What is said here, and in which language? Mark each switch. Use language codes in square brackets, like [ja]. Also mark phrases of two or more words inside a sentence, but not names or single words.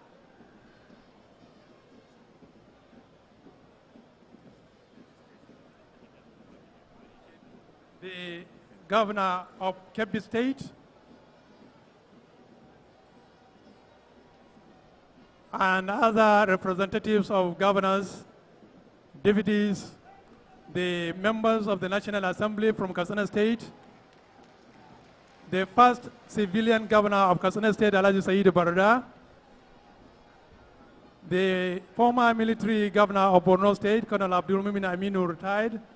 [en] The Governor of Kebbi State, and other representatives of governors, deputies, the members of the National Assembly from Katsina State, the first civilian governor of Katsina State, Alhaji Said Barada, the former military governor of Borno State, Colonel Abdul Mumin Aminu, retired.